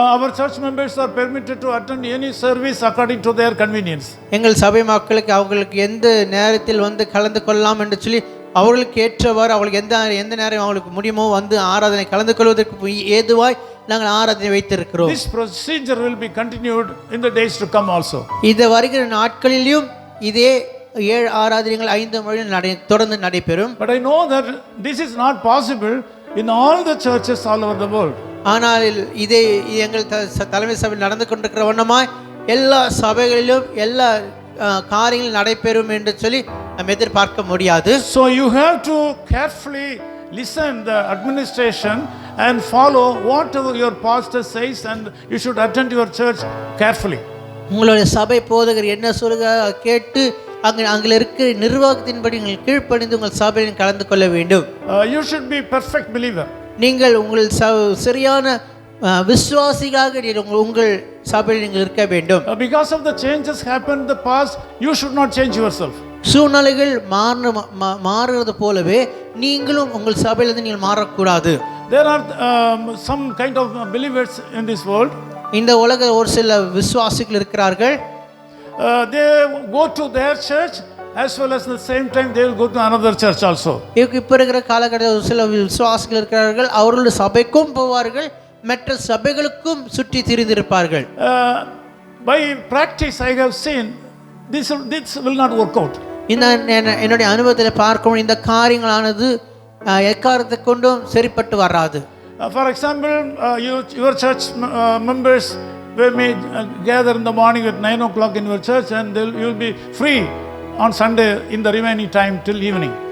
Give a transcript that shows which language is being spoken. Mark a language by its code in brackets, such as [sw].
[en] Our church members are permitted to attend any service according to their convenience. [ta] எங்கள் சபை மக்களுக்கு அவங்களுக்கு எந்த நேரத்தில் வந்து கலந்து கொள்ளலாம் என்று சொல்லி அவர்களுக்கு ஏற்றவாறு அவங்களுக்கு எந்த நேரம் அவங்களுக்கு முடியுமோ வந்து ஆராதனை கலந்து கொள்வதற்கு ஏதுவாய் நாங்கள் ஆராதனை வைத்திருக்கிறோம். [en] This procedure will be continued in the days to come also. [ta] இது வருகிற நாட்களிலும் இதே 7 ஆராதனைகள் 5 மொழியில் தொடர்ந்து நடைபெறும். [en] But I know that this is not possible in all the churches all over the world. [ta] ஆனால் இதே எங்கள் தலைமை சபையில் நடந்து கொண்டிருக்கிற வண்ணமாய் எல்லா சபைகளிலும் எல்லா காரியங்கள் நடைபெறும் என்று சொல்லி நாம் எதிர்பார்க்க முடியாது. [en] So you have to carefully listen the administration and follow whatever your pastor says, and you should attend your church carefully. [ta] உங்களுடைய சபை போதகர் என்ன சொல்லுகிறார் கேட்டு அங்கே இருக்கிற நிர்வாகத்தின்படி நீங்கள் கீழ்ப்படிந்து உங்கள் சபையில் கலந்து கொள்ள வேண்டும். [en] You should be perfect believer. [ta] நீங்கள் உங்கள் சரியான விசுவாசியாக உங்கள் சபையில் நீங்கள் இருக்க வேண்டும். [en] Because of the changes happened in the past, you should not change yourself. [ta] சூழ்நிலைகள் மாறுறது போலவே நீங்களும் உங்கள் சபையிலிருந்து நீங்கள் மாறக்கூடாது. [en] There are some kind of believers in this world. [ta] இந்த உலக ஒரு சில விசுவாசிகள் இருக்கிறார்கள். [en] They go to their church as well as at the same time they will go to another church also. [ta] இப்போ இருக்கிற காலகட்டத்தில் ஒரு சில விசுவாசிகள் இருக்கிறார்கள், அவர்களுடைய சபைக்கும் போவார்கள், மற்ற சபைகளுக்கும் சுற்றி திரிந்திருப்பார்கள். [en] By practice I have seen this will not work out. [ta] என்னுடைய அனுபவத்தில் பார்க்கணும், இந்த காரியங்களானது எக்காரணத்தை கொண்டும் சரிப்பட்டு வராது. [en] For example, your church members may gather in the morning at 9 o'clock in your church, and you will be free on Sunday in the remaining time till evening.